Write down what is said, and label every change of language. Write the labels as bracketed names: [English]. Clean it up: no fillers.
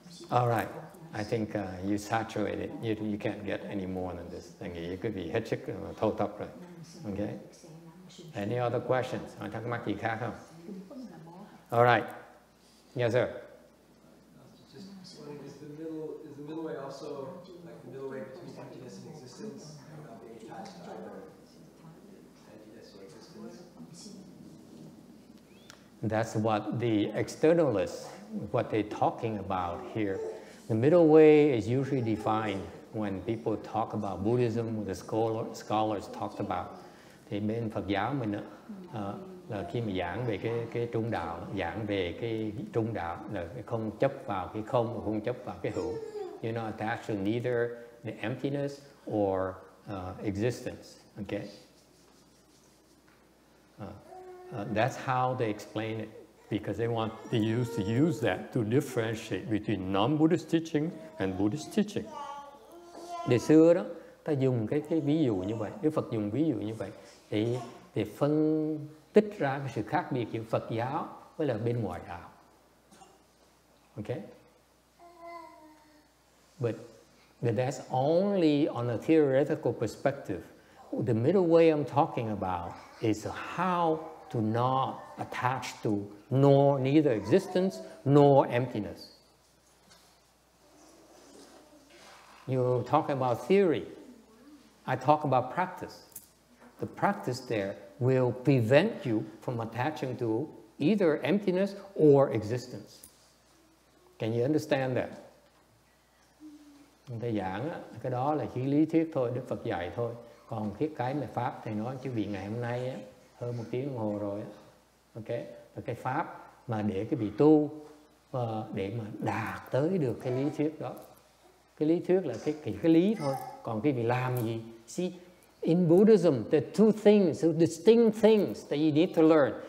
[English] All right, I think you saturated. You can't get any more than this. [Vietnamese] Tôi nghĩ quý vị hết sức thâu tấp rồi. [English] Okay. Any other questions? [Vietnamese] Thắc mắc gì khác không? [English] All right. Yes, sir. Just wondering, is the middle way also like the middle way between emptiness and existence, not being attached to either emptiness or existence? That's what the externalists, what they're talking about here. The middle way is usually defined when people talk about Buddhism, the scholars talked about. [Vietnamese] Thì bên Phật giáo mình là khi mà giảng về cái trung đạo, giảng về cái trung đạo là không chấp vào cái không, không chấp vào cái hữu. [English] You're not attached to neither the emptiness or existence. Okay. That's how they explain it, because they used to use that to differentiate between non-Buddhist teaching and Buddhist teaching. [Vietnamese] Ngày xưa đó, ta dùng cái ví dụ như vậy, Đức Phật dùng ví dụ như vậy để phân tích ra cái sự khác biệt giữa Phật giáo với là bên ngoài đạo. [English] Okay? But that's only on a theoretical perspective. The middle way I'm talking about is how to not attach to neither existence nor emptiness. You talk about theory. I talk about practice. The practice there will prevent you from attaching to either emptiness or existence. Can you understand that? [Vietnamese] Người ta giảng cái đó là chỉ lý thuyết thôi, Đức Phật dạy thôi. Còn cái mà Pháp thì nói chứ vị ngày hôm nay á, hơn 1 tiếng đồng hồ rồi á. Okay? Và cái Pháp mà để cái vị tu để mà đạt tới được cái lý thuyết đó. Cái lý thuyết là cái lý thôi. Còn cái vị làm gì? [English] See, in Buddhism, there are two things, two distinct things that you need to learn.